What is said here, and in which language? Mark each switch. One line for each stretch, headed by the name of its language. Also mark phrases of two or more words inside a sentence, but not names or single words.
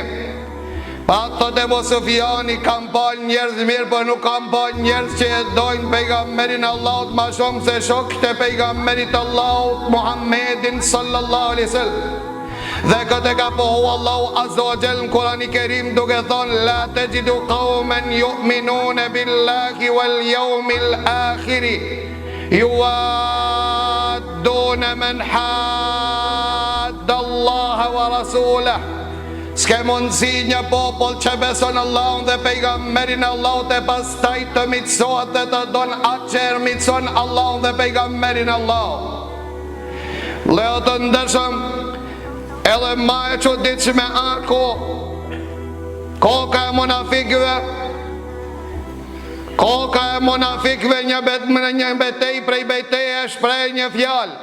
Albanian: Pa thot Ebu Sufjani, kam pal njerëz mirë, për nuk kam pal njerëz që e dojnë pejgamberin Allahut ma shumë se shokët e pejgamberit Allahut Muhammedin
Arabic: صلى الله عليه وسلم.
Albanian: Dhe këtë ka pohu Allahu
Arabic: عز وجل
Albanian: në Kur'anin e Kerim duke thonë:
Arabic: لا تجد قوما يؤمنون بالله واليوم الآخر يوادون من حاد الله ورسوله.
Albanian: S'ke mundësi një popull që beson Allahun dhe pejgamberin Allahut e pastaj të mitësohet dhe të donë atë që mitëson Allahun dhe pejgamberin Allahut. Leo të ndërshëm, edhe ma e çuditshme ako koka e munafikëve një betej prej betejë e shpreh një fjalë.